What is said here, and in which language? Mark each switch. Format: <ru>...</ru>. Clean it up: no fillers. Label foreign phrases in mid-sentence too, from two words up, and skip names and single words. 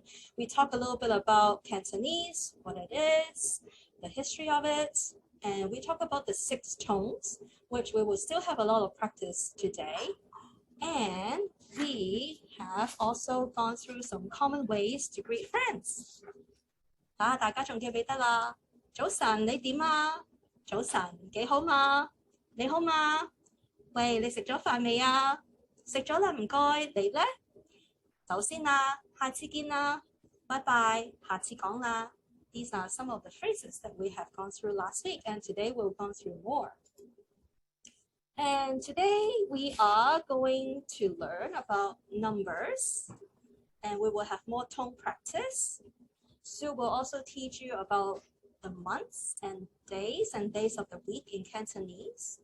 <en>We talked a little bit about Cantonese, what it is, the history of it, and we talked about the 6 tones, which we will still have a lot of practice today. And we have also gone through some common ways to greet friends.</en> <yue>大家仲記唔記得啦？早晨，你點啊？早晨，幾好嘛？你好嘛？喂，你食咗飯未啊？食咗啦，唔該，你呢？走先啦，下次見啦，拜拜，下次講啦。</yue> <en>These are some of the phrases that we have gone through last week, and today we'll go through more. And today we are going to learn about numbers, and we will have more tone practice. Sue will also teach you about the months and days of the week in Cantonese.</en>